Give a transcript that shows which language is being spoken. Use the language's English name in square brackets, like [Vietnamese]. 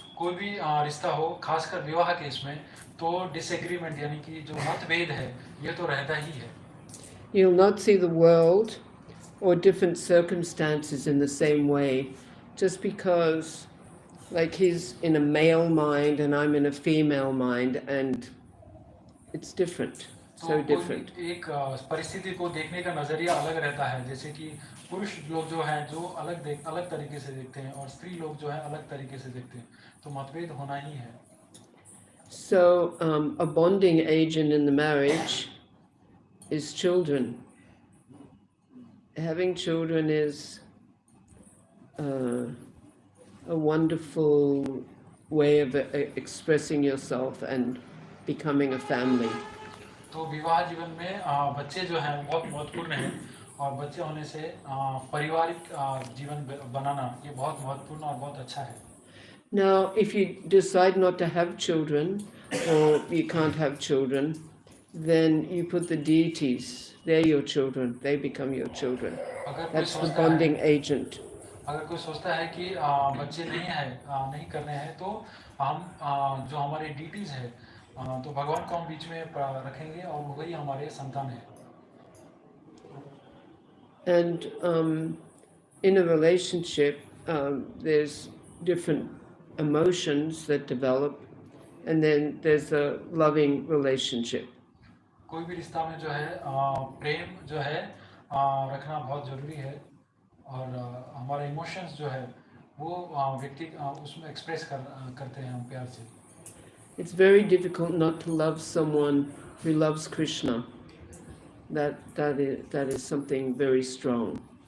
[Hindi] कोई भी रिश्ता हो, खासकर विवाह के इसमें, तो डिसएग्रीमेंट यानी कि जो मतभेद है ये तो रहता ही है। [English] You'll not see the world or different circumstances in the same way, just because, like, he's in a male mind and I'm in a female mind, and it's different, so different. [Hindi] एक परिस्थिति को देखने का नजरिया अलग रहता है, जैसे कि पुरुष लोग जो हैं जो अलग तरीके से देखते हैं और स्त्री लोग जो है अलग तरीके से देखते हैं, तो मतभेद होना ही है। [English] So a bonding agent in the marriage is children. Having children is a wonderful way of expressing yourself and becoming a family. [Hindi] तो विवाह जीवन में बच्चे जो हैं बहुत महत्वपूर्ण हैं, और बच्चे होने से पारिवारिक जीवन बनाना ये बहुत महत्वपूर्ण और बहुत अच्छा है। [English] Now, if you decide not to have children, or you can't have children, then you put the deities. They're your children. They become your children. That's the bonding agent. [Hindi] अगर कोई सोचता है कि बच्चे नहीं करने हैं, तो हम जो हमारे डीटीज है, तो भगवान को हम बीच में रखेंगे और वही हमारे संतान है। [English] And in a relationship, there's different emotions that develop, and then there's a loving relationship. [Hindi] कोई भी रिश्ता में जो है प्रेम जो है रखना बहुत जरूरी है, और हमारे इमोशंस जो है वो व्यक्ति उसमें एक्सप्रेस करते हैं हम प्यार से। [English] It's very difficult not to love someone who loves Krishna. That is something very strong.